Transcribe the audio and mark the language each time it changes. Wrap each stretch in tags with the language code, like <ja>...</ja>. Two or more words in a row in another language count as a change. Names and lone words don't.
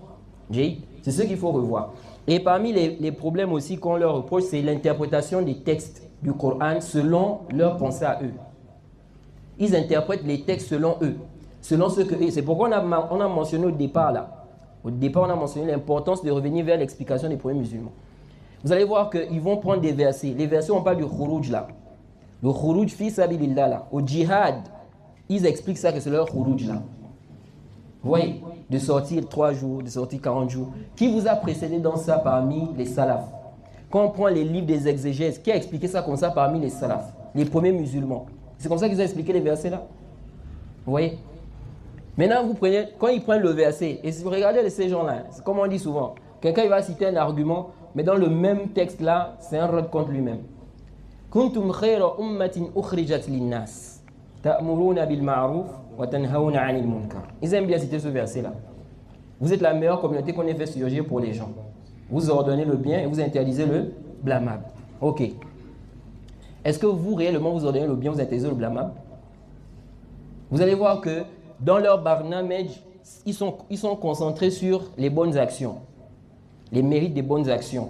<fr>C'est ce qu'il faut revoir. Et parmi les problèmes aussi qu'on leur reproche, c'est l'interprétation des textes du Coran selon leur pensée à eux. Ils interprètent les textes selon eux. Selon ce que c'est pourquoi on a mentionné au départ là. Au départ, on a mentionné l'importance de revenir vers l'explication des premiers musulmans. Vous allez voir qu'ils vont prendre des versets. Les versets, on parle du khuruj là. Le khuruj</fr> <ar>في سبيل الله</ar> <fr>là. Au djihad, ils expliquent ça que c'est leur khuruj là. Vous voyez, de sortir 3 jours, de sortir 40 jours. Qui vous a précédé dans ça parmi les salafs? Quand on prend les livres des exégèses, qui a expliqué ça comme ça parmi les salafs? Les premiers musulmans. C'est comme ça qu'ils ont expliqué les versets là. Vous voyez? Maintenant, vous prenez, quand ils prennent le verset, et si vous regardez ces gens-là, c'est comme on dit souvent, quelqu'un il va citer un argument, mais dans le même texte là, c'est un rod contre lui-même.</fr> <ar>كنتم خير أمة أخرجت للناس، تأمرون بالمعروف وتنهون عن المنكر.</ar> <fr>Ils aiment bien citer ce verset là. Vous êtes la meilleure communauté qu'on ait fait surgir pour les gens. Vous ordonnez le bien et vous interdisez le blâmable. Ok. Est-ce que vous réellement vous ordonnez le bien, vous interdisez le blâmable? Vous allez voir que dans leur barnamage, ils sont concentrés sur les bonnes actions, les mérites des bonnes actions.</fr>